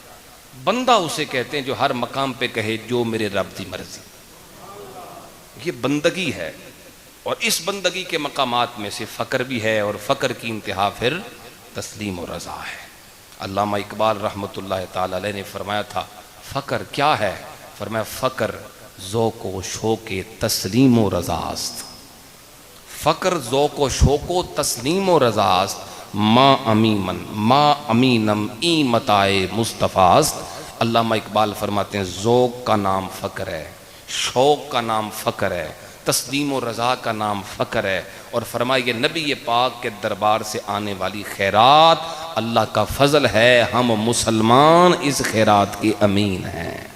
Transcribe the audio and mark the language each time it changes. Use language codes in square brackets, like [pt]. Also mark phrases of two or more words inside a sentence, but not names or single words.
[ur] بندہ اسے کہتے ہیں جو ہر مقام پہ کہے جو میرے رب کی مرضی۔ یہ بندگی ہے، اور اس بندگی کے مقامات میں سے فقر بھی ہے، اور فقر کی انتہا پھر تسلیم و رضا ہے۔ علامہ اقبال رحمۃ اللہ تعالی علیہ نے فرمایا تھا فقر کیا ہے؟ [fa] فرمایا فقر ذوق و شوق تسلیم و رضا است۔ فقر ذوق و شوق و تسلیم و رضا است، ما امینم ای متاع مصطفیٰ است۔ [ur] علامہ اقبال فرماتے ہیں ذوق کا نام فقر ہے، شوق کا نام فقر ہے، تسلیم و رضا کا نام فقر ہے، اور فرمایا یہ نبی پاک کے دربار سے آنے والی خیرات اللہ کا فضل ہے، ہم مسلمان اس خیرات کے امین ہیں۔